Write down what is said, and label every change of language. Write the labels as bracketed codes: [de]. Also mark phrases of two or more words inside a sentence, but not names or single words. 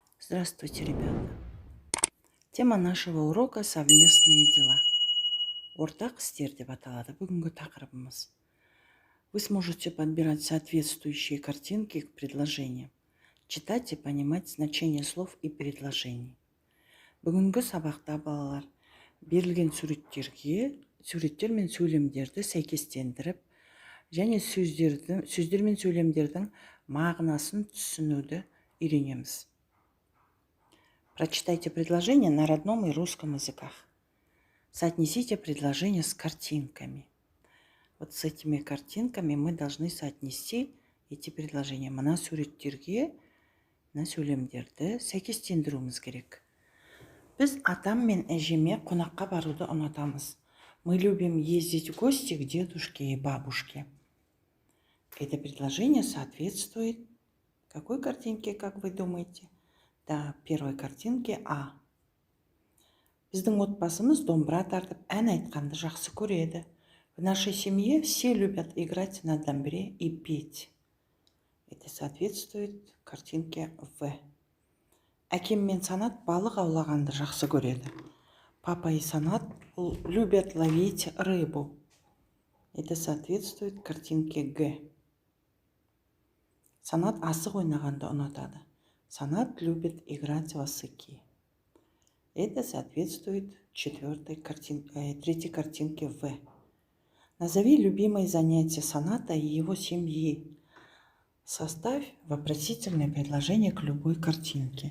[ru] Здравствуйте, ребята! Тема нашего урока — совместные дела. [kk] Ортақ істер деп аталады бүгінгі тақырыбымыз. [ru] Вы сможете подбирать соответствующие картинки к предложениям, читать и понимать значение слов и предложений. [kk] Бүгінгі сабақта балалар берілген суреттер мен сөйлемдерді сәйкестендіріп, және сөздер мен сөйлемдердің мағынасын түсінуді үйренеміз. [ru] Прочитайте предложения на родном и русском языках. Соотнесите предложения с картинками. Вот с этими картинками мы должны соотнести эти предложения. [kk] Мына суреттерге, мына сөйлемдерді сәйкестендіруіміз керек. Біз атам мен әжеме қонаққа баруды ұнатамыз. [ru] Мы любим ездить в гости к дедушке и бабушке. Это предложение соответствует какой картинке, как вы думаете? Да, первой картинке А. [kk] Біздің отбасымыз домбыра тартып, ән айтқанды жақсы көреді. [ru] В нашей семье все любят играть на домбре и петь. Это соответствует картинке В. [kk] Әкем мен Санат балық аулағанды жақсы көреді. [ru] Папа и Санат любят ловить рыбу. Это соответствует картинке Г. [kk] Санат асық ойнағанды ұнатады. [ru] Санат любит играть в осыки. Это соответствует третьей картинке В. Назови любимые занятия Саната и его семьи. Составь вопросительное предложение к любой картинке.